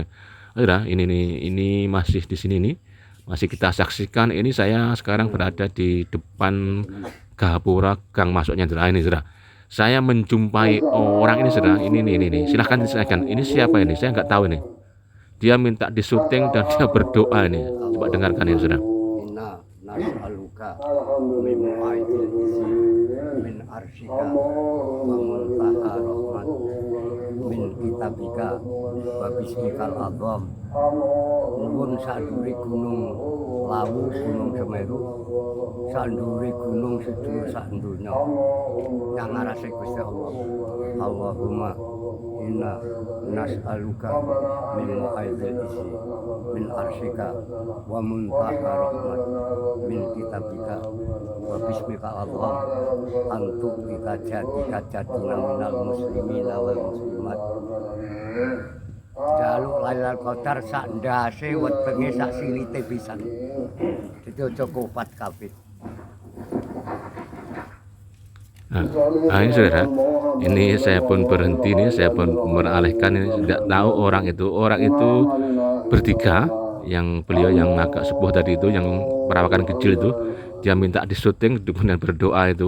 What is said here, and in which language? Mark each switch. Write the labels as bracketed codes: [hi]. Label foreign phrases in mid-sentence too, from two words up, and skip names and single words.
[id] Ini masih di sini nih, masih kita saksikan. Ini saya sekarang berada di depan gapura gang masuknya, saudara. Ini, saudara, saya menjumpai orang ini, saudara. Ini silahkan disaksikan. Ini siapa ini? Saya nggak tahu ini. Dia minta disuting dan dia berdoa ini. Coba dengarkan ini, saudara. [ar] نسألك من معاقد العز من عرشك ومنتهى رحمة من كتابك وباسمك الأعظم. [jv] Nuwun sadure gunung Lawu, gunung Semeru, sandure gunung sedulur sak donya. Yang ngarase Gusti Allah. [ar] اللهم إنا نسألك من معاقد العز من عرشك ومنتهى رحمة من كتابك وباسمك الله [jv] antuk kita jadina [ar] من المسلمين والمسلمات. [jv] Jaluk Lailatul Qadar sak ndase wetenge sak silite pisan. Dadi aja kupat kabeh. [id] Nah, ini saudara, ini saya pun berhenti nih, saya pun mengalihkan ini, tidak tahu orang itu bertiga, yang beliau yang agak sepuh tadi itu, yang perawakan kecil itu, dia minta disuting kemudian berdoa itu.